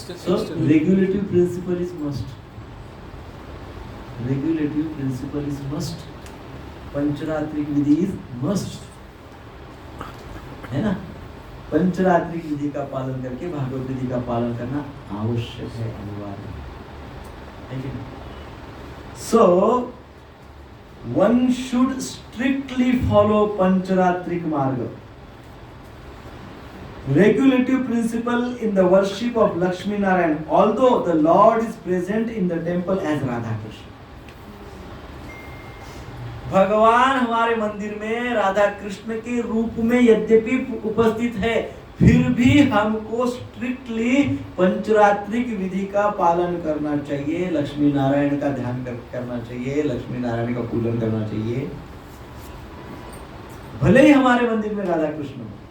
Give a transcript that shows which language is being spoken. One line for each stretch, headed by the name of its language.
English: So regulative principle is must. Regulative principle is must. पंचरात्रिक विधि is must.
Hindi: है ना? पंचरात्रिक विधि का पालन करके भागवत विधि का पालन करना आवश्यक है, अनिवार्य है कि नहीं?
English: So one should strictly follow पंचरात्रिक मार्ग. Regulative principle in the worship of Lakshmi Narayan, although the Lord is present in the temple as Radha Krishna.
Hindi: भगवान हमारे मंदिर में राधा कृष्ण के रूप में यद्यपि उपस्थित है, फिर भी हमको स्ट्रिक्टली पंचरात्रिक विधि का पालन करना चाहिए, लक्ष्मी नारायण का ध्यान करना चाहिए, लक्ष्मी नारायण का पूजन करना चाहिए, भले ही हमारे मंदिर में राधा कृष्ण हो।